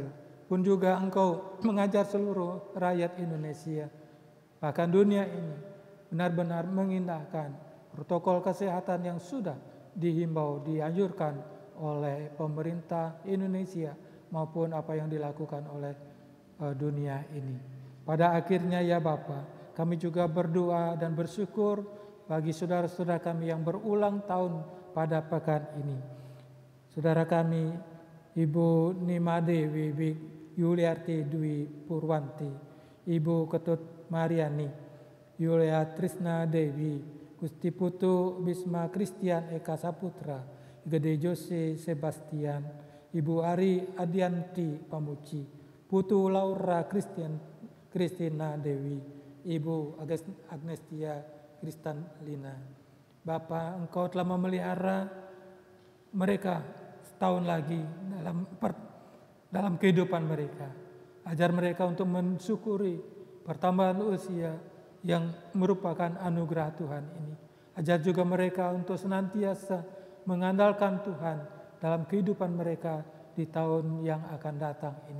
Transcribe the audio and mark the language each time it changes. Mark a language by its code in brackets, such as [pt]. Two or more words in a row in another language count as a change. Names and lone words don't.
[id] Pun juga Engkau mengajar seluruh rakyat Indonesia, bahkan dunia ini, benar-benar mengindahkan protokol kesehatan yang sudah dihimbau, dianjurkan oleh pemerintah Indonesia maupun apa yang dilakukan oleh dunia ini. Pada akhirnya ya Bapa, kami juga berdoa dan bersyukur bagi saudara-saudara kami yang berulang tahun pada pekan ini. Saudara kami Ibu Nima Dewi Yuliarti Dwi Purwanti, Ibu Ketut Mariani, Yulia Trisna Dewi, Gusti Putu Bisma Christian Eka Saputra, Gede Jose Sebastian, Ibu Ari Adianti Pamuci, Putu Laura Kristina Dewi, Ibu Agnestia Kristalina. Bapa, Engkau telah memelihara mereka setahun lagi dalam kehidupan mereka. Ajar mereka untuk mensyukuri pertambahan usia yang merupakan anugerah Tuhan ini. Ajar juga mereka untuk senantiasa mengandalkan Tuhan dalam kehidupan mereka di tahun yang akan datang ini.